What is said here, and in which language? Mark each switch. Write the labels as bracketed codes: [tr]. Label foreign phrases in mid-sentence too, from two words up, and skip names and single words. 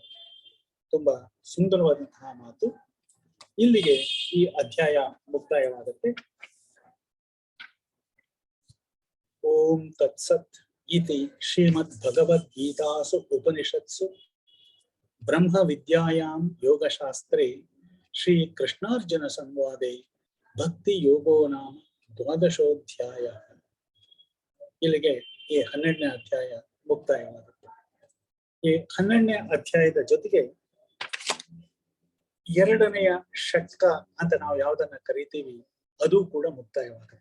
[kn] ತುಂಬಾ ಸುಂದರವಾದಂತಹ ಮಾತು. ಇಲ್ಲಿಗೆ ಈ ಅಧ್ಯಾಯ ಮುಕ್ತಾಯವಾಗುತ್ತೆ. [sa] ಓಂ ತತ್ಸತ್ ಇತಿ ಶ್ರೀಮದ್ ಭಗವದ್ಗೀತಾಸು ಉಪನಿಷತ್ಸು ಬ್ರಹ್ಮ ವಿದ್ಯಾಯಾಂ ಯೋಗಶಾಸ್ತ್ರೇ ಶ್ರೀ ಕೃಷ್ಣಾರ್ಜುನ ಸಂವಾದೆ ಭಕ್ತಿ ಯೋಗೋ ನಾಮ 12ೋಧ್ಯಾಯ. [kn] ಇಲ್ಲಿಗೆ ಈ 12ನೇ ಅಧ್ಯಾಯ ಮುಕ್ತಾಯವಾಗುತ್ತೆ. ಈ 12ನೇ ಅಧ್ಯಾಯದ ಜೊತೆಗೆ 2ನೆಯ ಷಟ್ಕ ಅಂತ ನಾವು ಯಾವ್ದನ್ನ ಕರಿತೀವಿ ಅದು ಕೂಡ ಮುಕ್ತಾಯವಾಗುತ್ತೆ.